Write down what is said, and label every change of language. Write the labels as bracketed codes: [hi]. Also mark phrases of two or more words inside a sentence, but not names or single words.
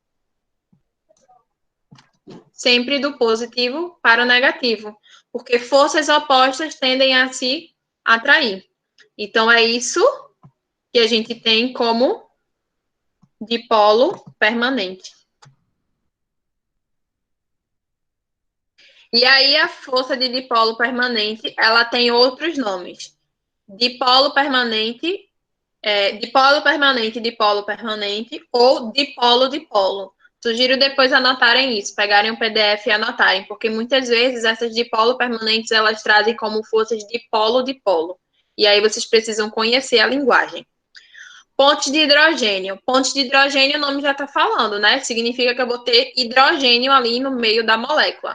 [pt] Sempre do positivo para o negativo, porque forças opostas tendem a se atrair. Então, é isso que a gente tem como dipolo permanente. E aí, a força de dipolo permanente, ela tem outros nomes. Dipolo permanente, dipolo permanente ou dipolo-dipolo. Sugiro depois anotarem isso, pegarem o PDF e anotarem, porque muitas vezes essas dipolo permanentes, elas trazem como forças dipolo-dipolo. E aí vocês precisam conhecer a linguagem. Pontes de hidrogênio. Pontes de hidrogênio, o nome já está falando, né? Significa que eu vou ter hidrogênio ali no meio da molécula.